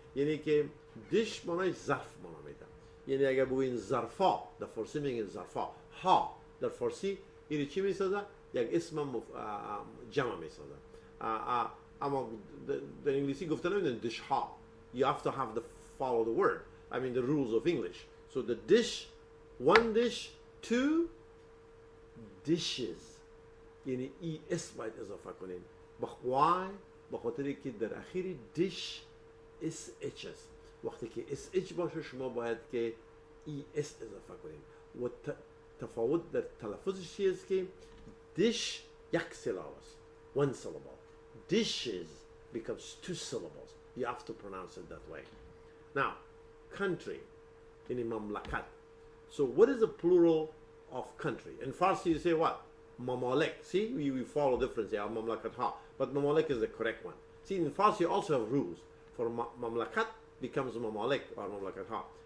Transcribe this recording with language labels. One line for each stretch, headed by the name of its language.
Persian: یعنی که دیش معنای ظرف معنا میده. یعنی اگر بگوین ظرفا، در فارسی میگن ظرفا، ها در فارسی این چی میسازه؟ یک اسم جمع میسازه. اما در انگلیسی گفته نمیدن دیش ها.
English: You have to have to follow the word. I mean the rules of English. So the dish, 1 dish, 2 dishes.
Persian: یعنی ای اس باید اضافه کنین. why؟ به خاطر که در اخیر دیش اس اچ است. وقتی که اس اچ باشه شما باید که ای اس اضافه کنین. و تفاوت در تلفظش چیست که دیش یک سیلاب است.
English: 1 syllable. Dishes
Persian: becomes 2 syllables.
English: You have to pronounce it that way. Now, country in mamlakat. So what is the plural of country? In Farsi you say what?
Persian: Mamalik.
English: See, we follow difference here, mamlakat ha. But mamalik is the correct one. See, in Farsi you also have rules. For mamlakat becomes mamalik or mamlakat ha.